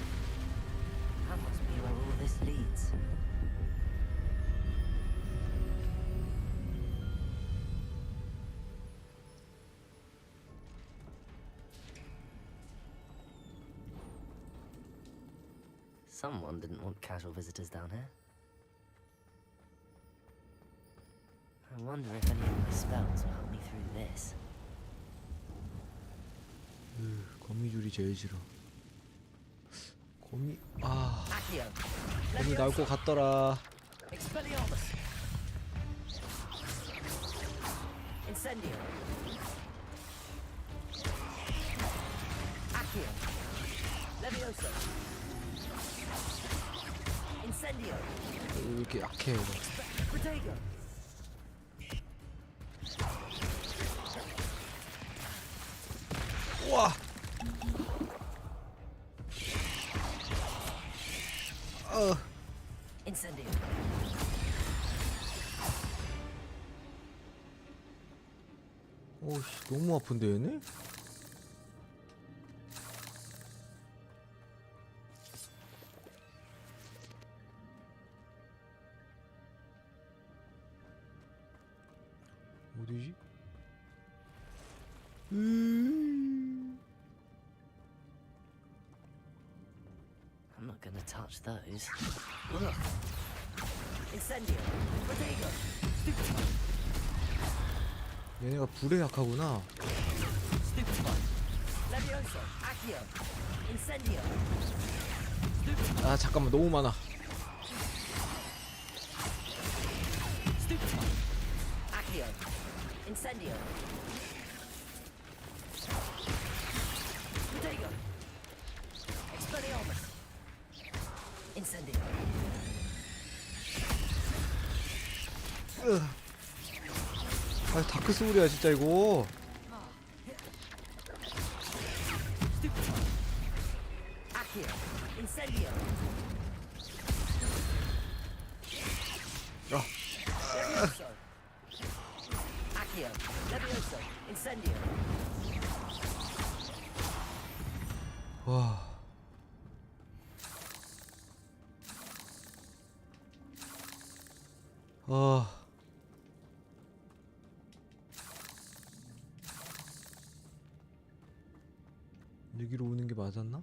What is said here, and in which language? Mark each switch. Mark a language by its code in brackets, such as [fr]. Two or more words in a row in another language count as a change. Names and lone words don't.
[en] That must be where all this leads. Someone didn't want casual visitors down here. I wonder if any of my spells will help me through this. [ko] 거미줄이 제일 싫어. 거미 나올 것 같더라. [la] Expelliarmus. Incendio. Accio. Levioso. Incendio. [ko] 왜 이렇게 약해 이거. [la] Protego. [ko] 우와. [la] Incendio. [ko] 오씨, 너무 아픈데 얘네? 어디지? [en] I'm not gonna touch those. Ugh. [la] Incendio. Protego. [ko] 얘네가 불에 약하구나. [la] Levioso. Accio. Incendio. [ko] 아 잠깐만, 너무 많아. [la] Accio. Incendio. Protego. Expelliarmus. Incendio. [ko] 다크 소울이야 진짜 이거. [la] Accio. Incendio. Levioso. Accio. Levioso. Incendio. [ko] 와. 여기로 오는 게 맞았나?